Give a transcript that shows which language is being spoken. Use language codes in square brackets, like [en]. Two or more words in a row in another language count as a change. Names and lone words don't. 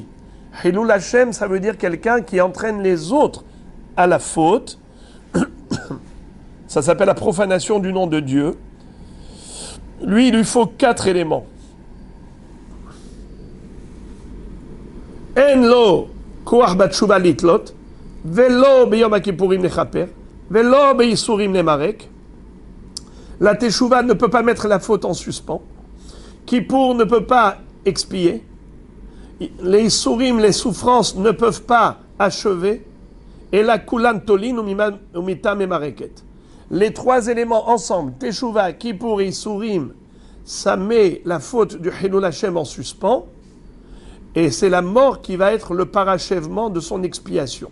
[he] חילול השם, [fr] ça veut dire quelqu'un qui entraîne les autres à la faute. Ça s'appelle la profanation du nom de Dieu. Lui, il lui faut 4 éléments. [he] אין לו כח בתשובה לתלות, ולא ביום כיפורים נכפר, ולא ביסורים נמרק. [fr] La teshuva ne peut pas mettre la faute en suspens. Kippour ne peut pas expier. Les isurim, les souffrances ne peuvent pas achever. [he] ואת כולן תולין ומיתה ממרקת. [fr] Les 3 éléments ensemble, Teshuva, Kippour et Isurim, ça met la faute du [he] חילול השם [fr] en suspens, et c'est la mort qui va être le parachèvement de son expiation.